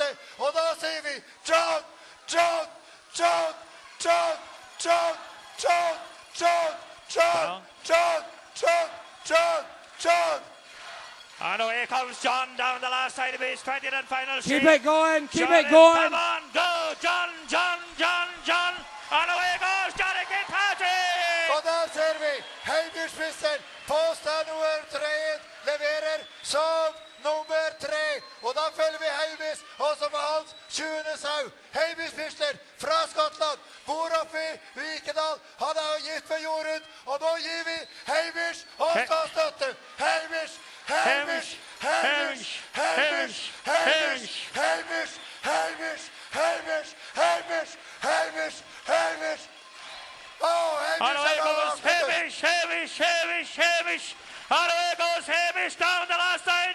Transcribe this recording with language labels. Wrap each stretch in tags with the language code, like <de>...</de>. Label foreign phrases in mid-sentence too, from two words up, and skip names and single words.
<no>Og da sier vi John.</no> <en>And away comes John down the last side of his 20th and final sheep. Keep it going. Keep John, it going. Come on, go, John. And away goes Johnny Kirkpatrick.</en> <no>Og der ser vi Hamish Mitchell på stand nummer 3 leverer som nummer 3. Og da følger vi Hamish også på hans 20. sau. Hamish Mitchell fra Skottland, bor oppe i Vikedal. Han jo gift med Jorunn, og nå gir vi Hamish også støtte.</no> <en>Hamish. Oh, And away goes Hamish. And away goes Hamish down the last line.</en>